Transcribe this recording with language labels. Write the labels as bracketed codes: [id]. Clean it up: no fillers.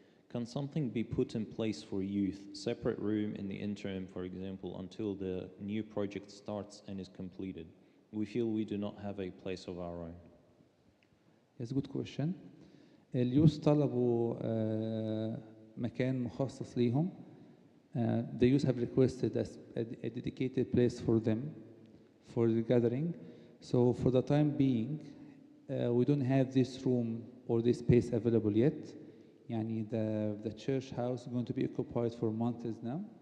[en] Can something be put in place for youth, separate room in the interim, for example, until the new project starts and is completed? We feel we do not have a place of our own. Yes, good question. [ar] اليوث طلبوا مكان مخصص ليهم. [en] The youth have requested a dedicated place for them for the gathering. So for the time being, we don't have this room or this space available yet. [ar] يعني [en] the church house is going to be occupied for months now.